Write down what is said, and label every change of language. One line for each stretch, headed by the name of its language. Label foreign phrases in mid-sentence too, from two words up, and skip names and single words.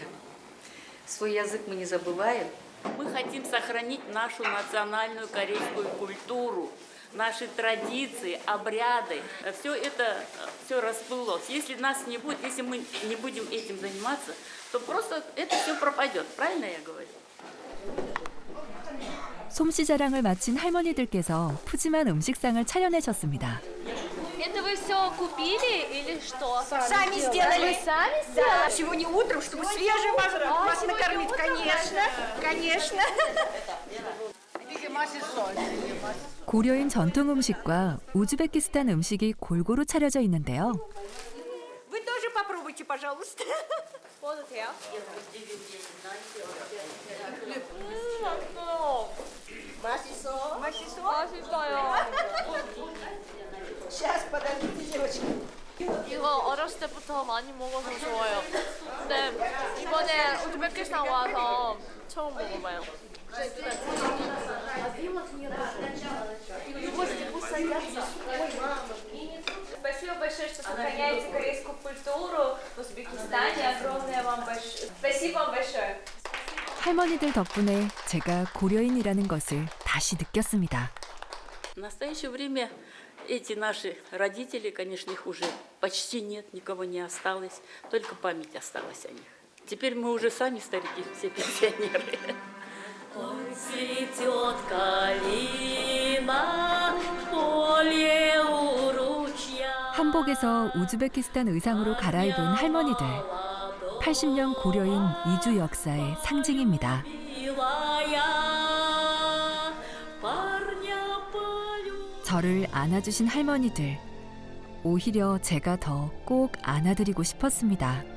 Russian: Свой язык мы не забываем. Мы хотим сохранить нашу национальную корейскую культуру, наши традиции, обряды. Все это расплылось. Если нас не будет, если мы не будем этим заниматься, то просто это все пропадет. Правильно я говорю?
Korean: 솜씨 자랑을 마친 할머니들께서 푸짐한 음식상을 차려내셨습니다.
Russian: Это вы все купили или что? Сами сделали. Вы сами сделали? Да, сегодня утром, чтобы свежим вас накормить. Конечно.
Korean: 고려인 전통 음식과 우즈베키스탄 음식이 골고루 차려져 있는데요.
Russian: Вы тоже попробуйте, пожалуйста.
Korean: 먹어도 돼요? 맛있어. 맛있어요.
Russian: Сейчас, подождите, девочки.
Korean: 이거 어렸을 때부터 많이 먹어서 좋아요. 근데 이번에 우즈베키스탄 와서 처음 먹어봐요.
Russian: Спасибо большое, что сохраняете корейскую культуру в Узбекистане. Огромное вам большое. Спасибо вам большое.
Korean: 할머니들 덕분에 제가 고려인이라는 것을 다시 느꼈습니다.
Russian: В настоящее время эти наши родители, конечно, их уже почти нет, никого не осталось, только память осталась о них. Теперь мы уже сами старики, все пенсионеры. Ой, цветет калина в поле у ручья.
Korean: 한복에서 우즈베키스탄 의상으로 갈아입은 할머니들. 80년 고려인 이주 역사의 상징입니다. 저를 안아주신 할머니들. 오히려 제가 더 꼭 안아드리고 싶었습니다.